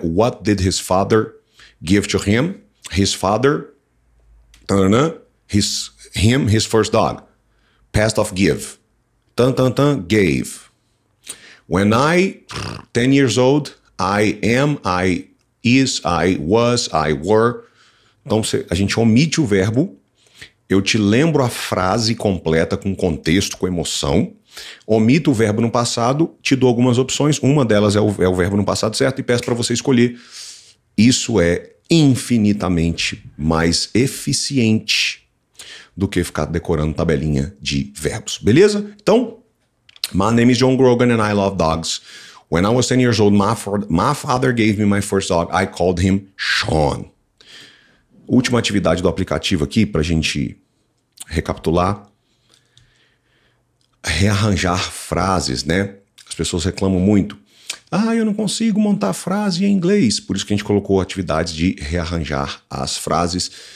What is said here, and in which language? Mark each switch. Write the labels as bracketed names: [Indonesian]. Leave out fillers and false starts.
[English] What did his father give to him? His father, his first dog. Past of give. Gave. When I, 10 years old, I am, I is, I was, I were. [Portuguese] Então a gente omite o verbo. Eu te lembro a frase completa com contexto, com emoção. Omito o verbo no passado, te dou algumas opções. Uma delas é o verbo no passado certo e peço para você escolher. Isso é infinitamente mais eficiente do que ficar decorando tabelinha de verbos. Beleza? [English] Então, my name is John Grogan and I love dogs. When I was 10 years old, my father gave me my first dog. I called him Sean. [Portuguese] Última atividade do aplicativo aqui, pra gente recapitular. Rearranjar frases, né? As pessoas reclamam muito. Eu não consigo montar frase em inglês. Por isso que a gente colocou atividades de rearranjar as frases.